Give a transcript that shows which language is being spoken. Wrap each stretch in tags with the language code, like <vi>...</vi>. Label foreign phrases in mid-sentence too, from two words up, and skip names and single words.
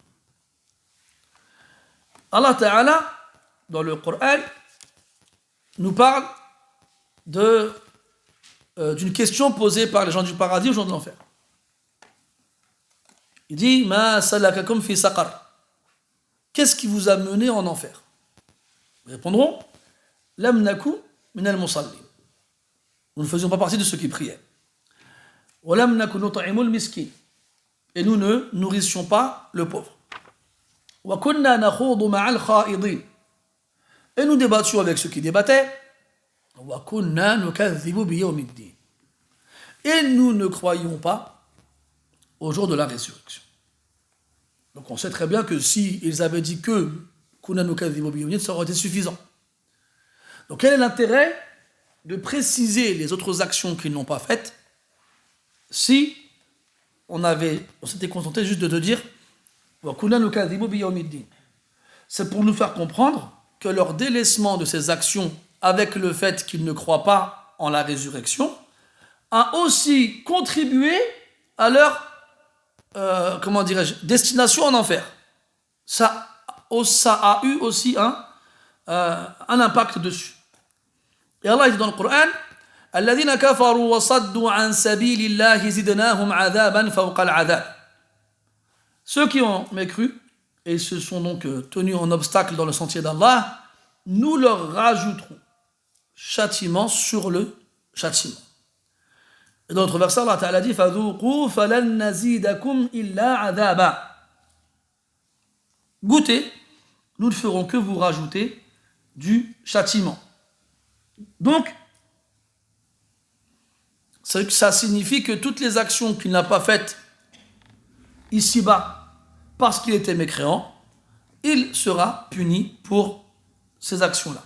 <fr>Allah Ta'ala, dans le Coran, nous parle d'une question posée par les gens du paradis aux gens de l'enfer. Il dit «</fr> <ar>ما سلككم في سقر</ar> <fr>» Qu'est-ce qui vous a mené en enfer? Ils répondront «</fr> <ar>لم نك من المصلين</ar> <fr>» Nous ne faisions pas partie de ceux qui priaient. «</fr> <ar>ولم نك نطعم المسكين</ar> <fr>» Et nous ne nourrissions pas le pauvre. «</fr> <ar>وكنا نخوض مع الخائضين</ar> <fr>» Et nous débattions avec ceux qui débattaient. «</fr> <ar>وكنا نكذب بيوم الدين</ar> <fr>» Et nous ne croyons pas au jour de la résurrection. Donc on sait très bien que s'ils avaient dit que</fr> <ar>كنا نكذب بيوم الدين,</ar> <fr>ça aurait été suffisant. Donc quel est l'intérêt de préciser les autres actions qu'ils n'ont pas faites si on s'était contenté juste de dire</fr> <ar>وكنا نكذب بيوم الدين?</ar> <fr>C'est pour nous faire comprendre que leur délaissement de ces actions avec le fait qu'ils ne croient pas en la résurrection a aussi contribué à leur destination en enfer. Ça a eu aussi un impact dessus. Et Allah dit dans le Coran</fr> <ar>الذين كفروا وصدوا عن سبيل الله زدناهم عذابا فوق العذاب.</ar> <fr>Ceux qui ont mécru et se sont donc tenus en obstacle dans le sentier d'Allah, nous leur rajouterons châtiment sur le châtiment. Et dans notre verset, Allah Ta'ala dit</fr> <ar>فَذُوقُوا فَلَنْ نَزِيدَكُمْ إِلَّا عَذَابًا.</ar> <fr>Goûtez, nous ne ferons que vous rajouter du châtiment. Donc, ça signifie que toutes les actions qu'il n'a pas faites ici-bas parce qu'il était mécréant, il sera puni pour ces actions-là.</fr>